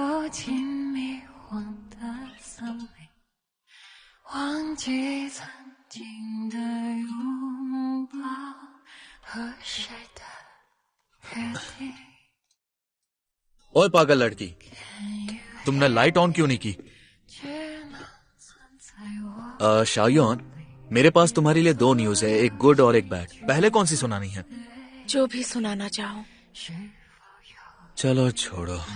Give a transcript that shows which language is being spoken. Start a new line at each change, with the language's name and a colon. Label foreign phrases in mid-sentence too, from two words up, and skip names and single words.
Chinese: 紧迷惘的森林，忘记曾经的拥抱和谁的约定。
Hindi: ओए पागल लड़की, तुमने लाइट ऑन क्यों नहीं की? शाओयुआन, मेरे पास तुम्हारे लिए 2 न्यूज है, एक गुड और एक बैड। पहले कौन सी सुनानी है? जो भी सुनाना चाहो। चलो छोड़ो।